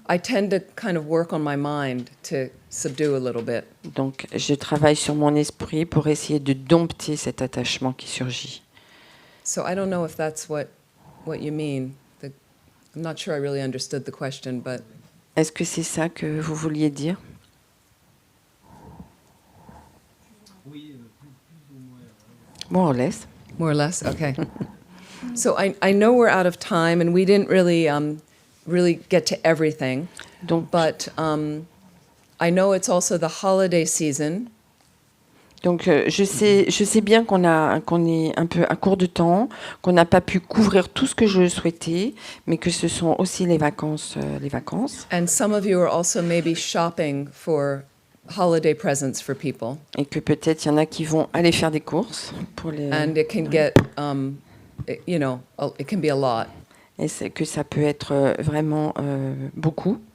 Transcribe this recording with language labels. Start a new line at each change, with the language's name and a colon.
English: I tend to kind of work on my mind to subdue a little bit.
French: donc je travaille sur mon esprit pour essayer de dompter cet attachement qui surgit.
English: So I don't know if that's what you mean. I'm not sure I really understood the question, but
French: Est-ce que c'est ça que vous vouliez dire?
English: More or less. more or less, okay. So I know we're out of time, and we didn't really get to everything.
French: Donc,
English: But I know it's also the holiday season,
French: je sais bien qu'on est un peu à court de temps, qu'on n'a pas pu couvrir tout ce que je souhaitais, mais que ce sont aussi les vacances.
English: and some of you are also maybe shopping for holiday presents for people,
French: Et que peut-être il y en a qui vont aller faire des courses pour les.
English: and it can get, it can be a lot.
French: Et c'est que ça peut être vraiment beaucoup.